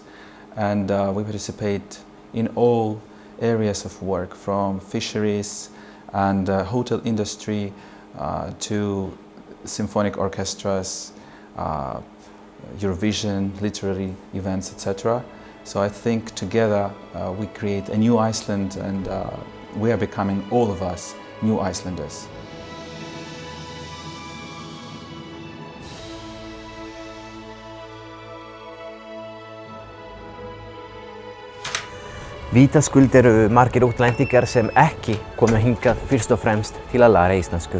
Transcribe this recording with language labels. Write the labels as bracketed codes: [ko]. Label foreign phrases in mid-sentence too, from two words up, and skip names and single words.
[en] And we participate in all areas of work, from fisheries and hotel industry to symphonic orchestras, Eurovision, literary events, etc. So I think together we create a new Iceland, and we are becoming, all of us, new Icelanders. [is] Vítaskuld eru margir útlendingar sem ekki komu hingað fyrst og fremst til að læra íslensku.